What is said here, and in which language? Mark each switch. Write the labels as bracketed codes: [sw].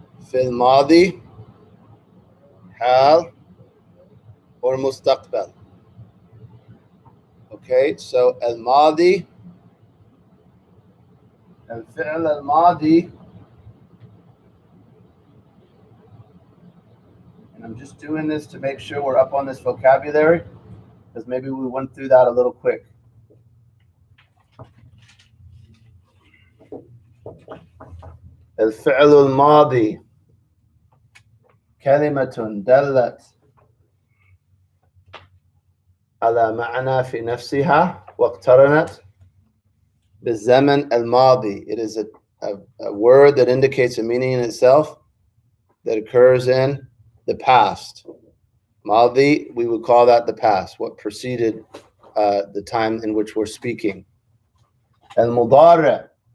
[ar] في الماضي حال or مستقبل. [en] Okay, so الماضي الفعل الماضي, and I'm just doing this to make sure we're up on this vocabulary, because maybe we went through that a little quick. [ar] الفعل الماضي كلمة دلت على معنى في نفسها واقترنت بالزمن الماضي. [en] It is a word that indicates a meaning in itself that occurs in the past. Madi, we would call that the past, what preceded the time in which we're speaking. Al-Mudari'.